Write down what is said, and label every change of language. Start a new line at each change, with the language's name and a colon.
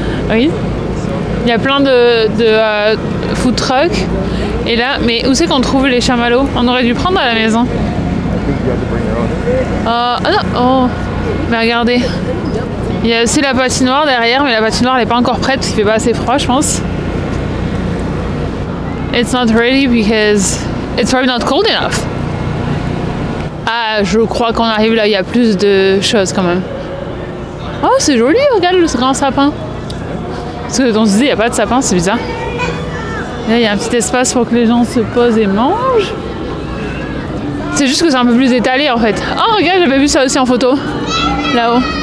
French: Oui. Il y a plein de food trucks. Et là, mais où c'est qu'on trouve les chamallows? On aurait dû prendre à la maison. Non, oh, mais regardez. Il y a aussi la patinoire derrière, mais la patinoire elle n'est pas encore prête parce qu'il fait pas assez froid, je pense.
English: It's not ready because it's probably not cold enough.
French: Ah, je crois qu'on arrive là, il y a plus de choses quand même. Oh, c'est joli, regarde le grand sapin. Parce que on se disait, il n'y a pas de sapin, c'est bizarre. Là, il y a un petit espace pour que les gens se posent et mangent. C'est juste que c'est un peu plus étalé en fait. Oh, regarde, j'avais vu ça aussi en photo. Là-haut.